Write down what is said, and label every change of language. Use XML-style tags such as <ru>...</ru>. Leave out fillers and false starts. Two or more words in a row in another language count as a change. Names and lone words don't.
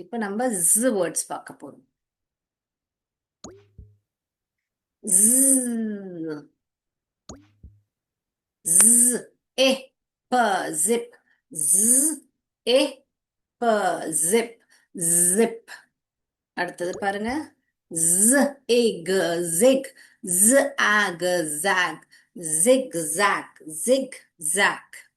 <ta>இப்போ நம்ம வேர்ட்ஸ் பார்க்க போறோம்.</ta> <en>zip, zip, zip.</en> <ta>அடுத்தது பாருங்க.</ta> <en>zig, zig, zag, zag, zig, zag, zig, zag.</en>